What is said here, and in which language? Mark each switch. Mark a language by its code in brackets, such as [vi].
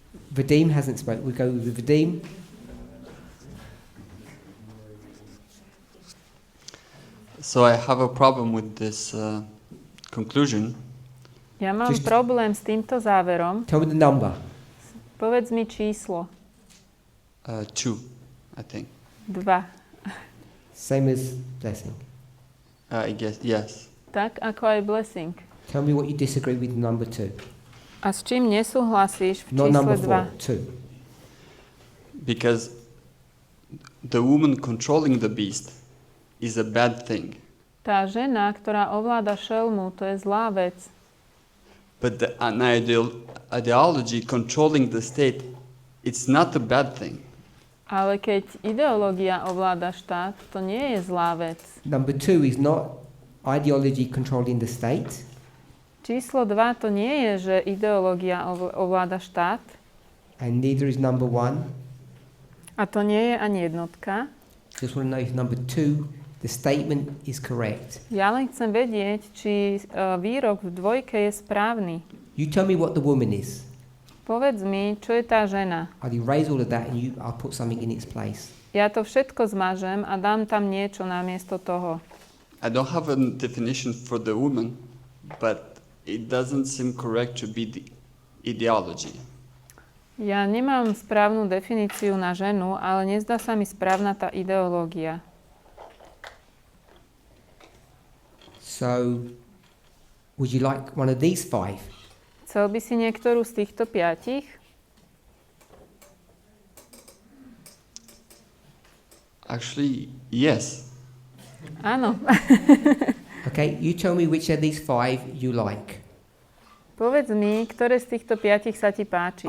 [en] Vadim hasn't spoken. We go with Vadim. So I have a problem with this conclusion. [sk] Ja mám problém s týmto záverom. [en] Tell me the number. [sk] Povedz mi číslo. [en] 2, I think. 2. Same as blessing. I guess, yes. [sk] Tak ako aj blessing. [en] Tell me what you disagree with number 2. [sk] A s čím nesúhlasíš v [en] Not number [sk] čísle [en] 4, [sk] 2? [en] Because the woman controlling the beast is a bad thing. [sk] Tá žena, ktorá ovláda šelmu, to je zlá vec. [en] But an ideology controlling the state, it's not a bad thing. [sk] Ale keď ideológia ovláda štát, to nie je zlá vec. [en] Number 2 is not ideology controlling the state. [sk] Číslo 2 to nie je, že ideológia ovláda štát. [en] And neither is number 1. [sk] A to nie je ani jednotka. [en] Just want to know if number 2, the statement is correct. [sk] Ja len chcem vedieť, či výrok v dvojke je správny. [en] You tell me what the woman is. [sk] Povedz mi, čo je tá žena. [en] I'll erase all of that and I'll put something in its place. [sk] Ja to všetko zmažem a dám tam niečo namiesto toho. [en] I don't have a definition for the woman, but it doesn't seem correct to be the ideology. [sk] Ja nemám správnu definíciu na ženu, ale nezdá sa mi správna tá ideológia. [en] So, would you like one of these 5? [sk] Chcel by si niektorú z týchto 5? [en] Actually, yes. [sk] Áno. [en] Okay, you tell me which of these 5 you like. [sk] Povedz mi, ktoré z týchto 5 sa ti páči.